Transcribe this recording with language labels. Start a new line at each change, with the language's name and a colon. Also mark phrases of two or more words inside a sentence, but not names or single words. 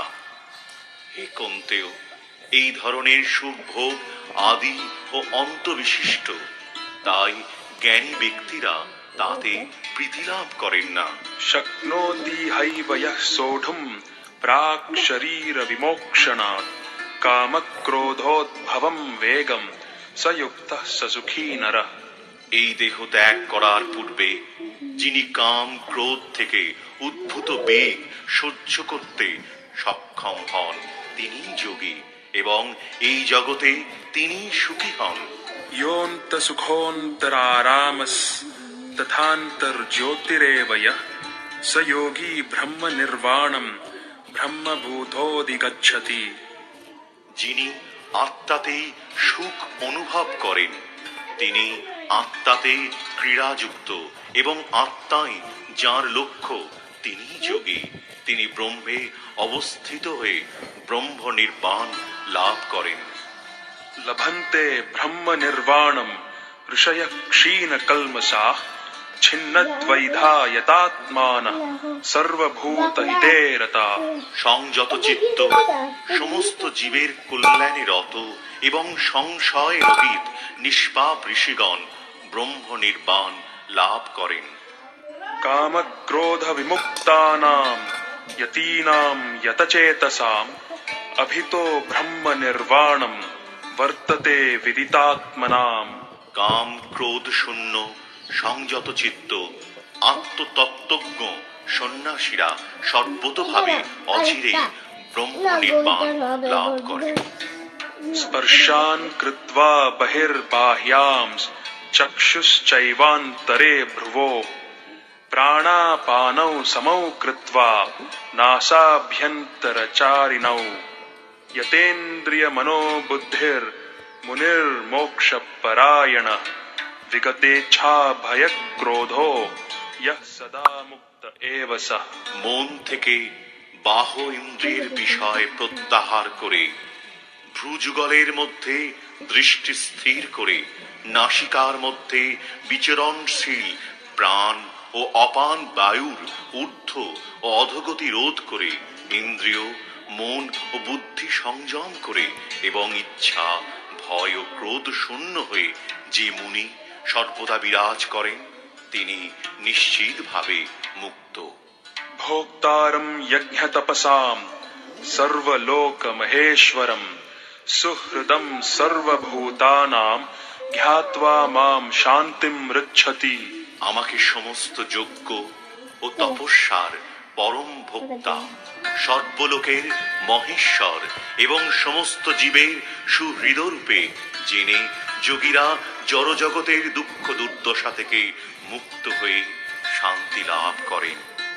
Bangla: হে কন্তেয়, এই ধরনের সুখ ভোগ আদি ও অন্ত বিশিষ্ট, তাই জ্ঞানী ব্যক্তিরা তাতে প্রীতি লাভ করেন না।
Sanskrit: शक्नोति हैव यः सोढुम् प्राक् शरीर विमोक्षणात् कामक्रोधोद्भवम् वेगम् स युक्तः स सुखी नरः।
Bangla: এই দেহ ত্যাগ করার পূর্বে যিনি কাম ক্রোধ থেকে উদ্ভূত বেগ সহ্য করতে সক্ষম হন তিনি যোগী এবং এই জগতে তিনি সুখী হন।
Sanskrit: योऽन्तसुखोऽन्तरारामस्तथान्तर्ज्योतिरेव यः स योगी ब्रह्मनिर्वाणम् ब्रह्मभूतोऽधिगच्छति।
Bangla: যিনি আত্মাতেই সুখ অনুভব করেন তিনি আত্মাতে ক্রীড়াযুক্ত এবং আত্মাই যার লক্ষ্য তিনি যোগী। তিনি ব্রহ্মে অবস্থিত হয়ে ব্রহ্ম নির্বাণ লাভ করেন।
Sanskrit: लभन्ते ब्रह्मनिर्वाणम् ऋषयः क्षीणकल्मषाः छिन्नद्वैधा यतात्मानः सर्वभूतहिते रताः।
Bangla: সংযত চিত্ত সমস্ত জীবের কল্যাণে রত এবং সংশয় রহিত নিষ্পাপ ঋষিগণ ব্রহ্ম নির্বাণ লাভ করেন।
Sanskrit: कामक्रोधविमुक्तानाम् यतीनाम् यतचेतसाम् अभितो ब्रह्मनिर्वाणम् वर्तते विदितात्मनाम्।
Bangla: কাম ক্রোধ শূন্য সংযত চিত্ত আত্মতত্ত্বজ্ঞ সন্ন্যাসীরা সর্বতোভাবে অচিরেই ব্রহ্ম নির্বাণ লাভ করেন।
Sanskrit: स्पर्शान् कृत्वा बहिर्बाह्यांस् चक्षुश्चैवान्तरे भ्रुवोः प्राणापानौ समौ कृत्वा नासाभ्यन्तरचारिणौ यतेन्द्रियमनोबुद्धिर्मुनिर्मोक्षपरायणः विगतेच्छाभयक्रोधो यः सदा मुक्त एव सः।
Bangla: মন থেকে বাহ ইন্দ্রিয়ের বিষয় প্রত্যাহার করে ভ্রুযুগলের মধ্যে দৃষ্টি স্থির করে নাসিকার মধ্যে বিচরণশীল প্রাণ ও অপান বায়ুর ঊর্ধ্ব ও অধোগতি রোধ করে ইন্দ্রিয় মন ও বুদ্ধি সংযম করে এবং ইচ্ছা ভয় ও ক্রোধ শূন্য হয়ে যে মুনি সর্বদা বিরাজ করেন তিনি নিশ্চিতভাবে মুক্ত।
Sanskrit: भोक्तारम् यज्ञतपसाम् सर्वलोकमहेश्वरम् सुहृदम् सर्वभूतानाम् জ্ঞাত্বা মাম শান্তিম ঋচ্ছতি।
Bangla: আমাকে সমস্ত যজ্ঞ ও তপস্যার পরম ভোক্তা সর্বলোকের মহেশ্বর এবং সমস্ত জীবের সুহৃদরূপে জেনে যোগীরা জড়জগতের দুঃখ দুর্দশা থেকে মুক্ত হয়ে শান্তি লাভ করেন।